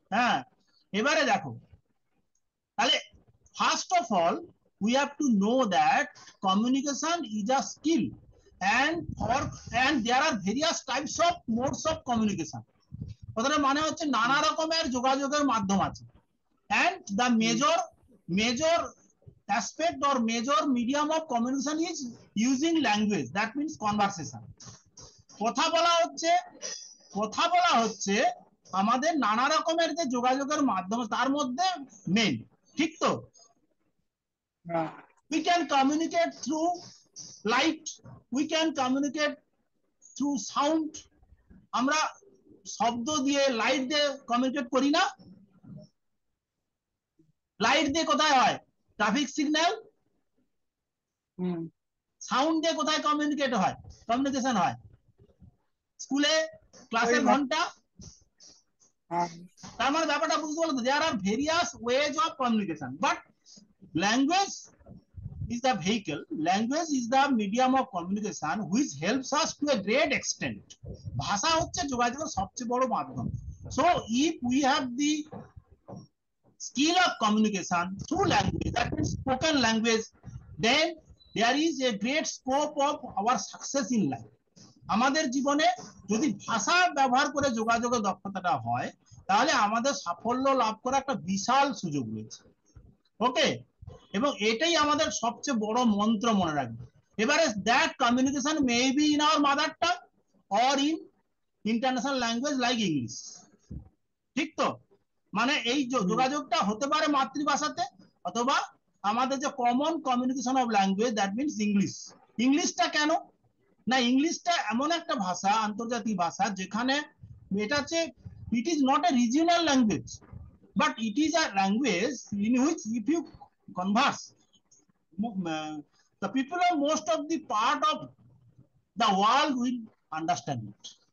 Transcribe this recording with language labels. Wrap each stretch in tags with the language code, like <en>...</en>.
<bn>হ্যাঁ, এবারে দেখো, তাহলে</bn> <en>First of all we have to know that communication is a skill, and for and there are various types of modes of communication।</en> <bn>কথাটা মানে হচ্ছে নানা হুম, রকমের যোগাযোগের মাধ্যম আছে,</bn> <en>and the hmm, major aspect or major medium of communication is using language, that means conversation।</en> <bn>কথা বলা হচ্ছে, কথা বলা হচ্ছে আমাদের নানা রকমের যে যোগাযোগের মাধ্যম, তার মধ্যে মেন, ঠিক তো? হ্যাঁ,</bn> <en>we can communicate through light, we can communicate through sound।</en> <bn>আমরা শব্দ দিয়ে, লাইট দিয়ে কমিউনিকেট করি না? লাইট দিয়ে কোথায় হয়? Traffic signal. হুম, সাউন্ড দিয়ে কোথায় কমিউনিকেট হয়, কমিউনিকেশন হয়? স্কুলে ওই ক্লাসের ঘন্টা। হ্যাঁ, তার মানে ব্যাপারটা বুঝতে পারলো,</bn> <en>There are various ways of communication, but language is the vehicle, language is the medium of communication which helps us to a great extent।</en> <bn>ভাষা হচ্ছে যোগাযোগের সবচেয়ে বড় মাধ্যম।</bn> <en>So if we have the skill of communication through language, that means spoken language, then there is a great scope of our success in life.</en> <bn>আমাদের জীবনে যদি ভাষা ব্যবহার করে যোগাযোগের দক্ষতাটা হয়, তাহলে আমাদের সাফল্য লাভ করার একটা বিশাল সুযোগ রয়েছে। ওকে, এবং এটাই আমাদের সবচেয়ে বড় মন্ত্র, মনে রাখবে। এবারে</bn> <en>That communication may be in our mother tongue or in international language like English.</en> <bn>ঠিক তো? মানে এই হুম যোগাযোগটা হতে পারে মাতৃভাষাতে, অথবা আমাদের যে common communication of language,</bn> <en>That means English.</en> <bn>ইংলিশটা কেন না, ইংলিশটা এমন একটা ভাষা, আন্তর্জাতিক ভাষা, যেখানে এটা হচ্ছে,</bn> <en>It is not a regional language, but it is a language in which if you converse, the people of most of the part of the world will understand it.</en>